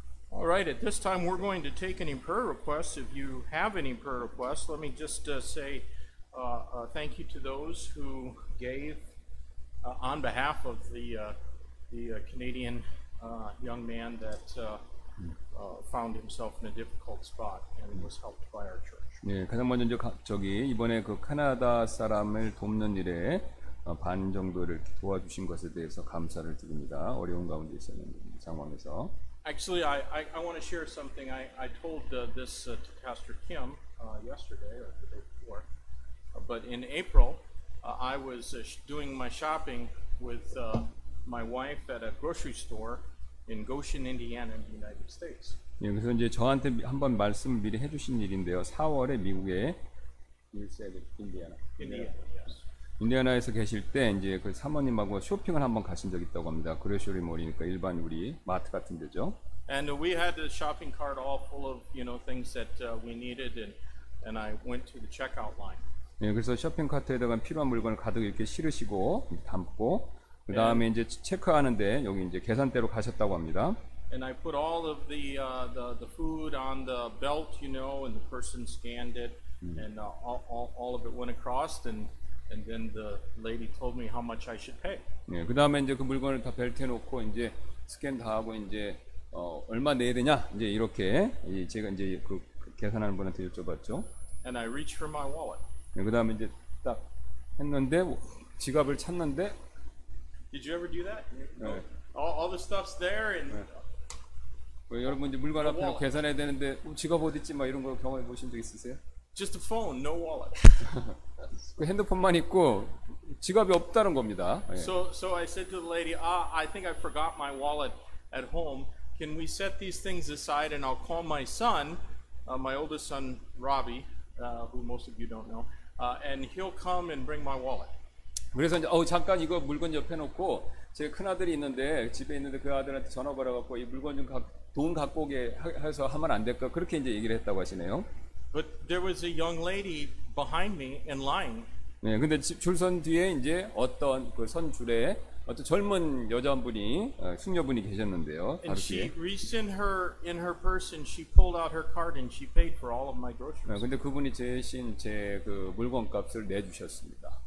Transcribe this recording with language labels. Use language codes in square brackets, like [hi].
[en] All right, at this time we're going to take any prayer requests. If you have any prayer requests, let me just say thank you to those who gave on behalf of the Canadian young man that found himself in a difficult spot and was helped by our church. [ko] 네, 가장 먼저 이번에 그 카나다 사람을 돕는 일에 반 정도를 도와주신 것에 대해서 감사를 드립니다. 어려운 가운데 있었는 상황에서. [en] Actually, I want to share something. I told this to Pastor Kim yesterday or the day before. But in April, I was doing my shopping with my wife at a grocery store in Goshen, Indiana, in the United States. [ko] 예, 그래서 이제 저한테 한번 말씀 미리 해주신 일인데요. 4월에 미국에 인디아나. [en] Indiana, yes. [ko] 인디아나에서 계실 때 이제 그 사모님하고 쇼핑을 한번 가신 적이 있다고 합니다. 그레쇼리 몰이니까 일반 우리 마트 같은 데죠. [en] And we had a shopping cart all full of things that we needed, and I went to the checkout line. [ko] 예, 그래서 쇼핑 카트에다가 필요한 물건을 가득 이렇게 실으시고 담고 그 다음에 이제 체크하는데 여기 이제 계산대로 가셨다고 합니다. [en] And I put all of the food on the belt, and the person scanned it, and all of it went across, and then the lady told me how much I should pay. [ko] 네, 그 다음에 이제 그 물건을 다 벨트에 놓고 이제 스캔 다 하고 이제 얼마 내야 되냐 이제 이렇게 제가 이제 그 계산하는 분한테 여쭤봤죠. [en] And I reached for my wallet. [ko] 네, 그 다음에 이제 딱 했는데 지갑을 찾는데. [en] Did you ever do that? [ko] 네. [en] All the stuff's there, and [ko] 여러분 이제 물건 앞에 놓고 계산해야 되는데 지갑 어디 있지 막 이런 거 경험해 보신 적 있으세요? [en] just a phone, no wallet. [ko] 그 핸드폰만 있고 지갑이 없다는 겁니다. 예. [en] So I said to the lady, I think I forgot my wallet at home. Can we set these things aside and I'll call my son, my oldest son, Robbie, who most of you don't know, and he'll come and bring my wallet. [ko] 그래서 이제 잠깐 이거 물건 옆에 놓고 제 큰 아들이 있는데 집에 있는데 그 아들한테 전화 걸어갖고 이 물건 좀 돈 갖고 오게 해서 하면 안 될까 그렇게 이제 얘기를 했다고 하시네요. [en] But there was a young lady behind me in line. [ko] 네, 근데 줄선 뒤에 이제 어떤 그 선 줄에 어떤 젊은 여자분이 숙녀분이 계셨는데요. [en] And she reached in her purse and she pulled out her card and she paid for all of my groceries. [ko] 네, 근데 그분이 대신 제 그 물건값을 내주셨습니다.